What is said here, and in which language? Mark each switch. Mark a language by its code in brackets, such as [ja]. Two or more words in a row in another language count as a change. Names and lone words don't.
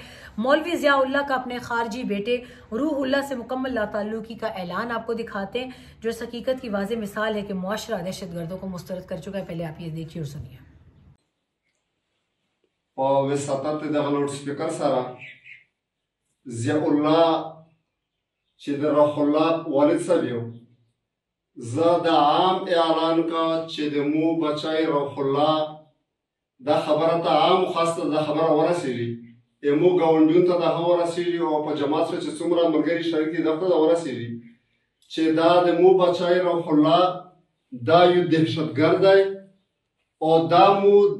[ur] مولوی ضیاء اللہ کا اپنے خارجی بیٹے روح اللہ سے مکمل لاتعلقی کا اعلان آپ کو دکھاتے ہیں، جو اس حقیقت کی واضح مثال ہے کہ معاشرہ دہشت گردوں کو مسترد کر چکا ہے. پہلے آپ یہ دیکھیے اور سنیے. [ps] ज़ियाउल्लाह چې د روح الله والد صاحب یو، زه د عام اعلان کا چې د مو بچای روح الله دا خبره ته عام خاصه دا خبره ورسېږي، مو ګاونډیونو ته دا ورسېږي او په جماعت سره چې څومره ملګري شریک دي دغه ته ورسېږي چې دا د مو بچای روح الله دا یو دهشتګرد دی او دا مو د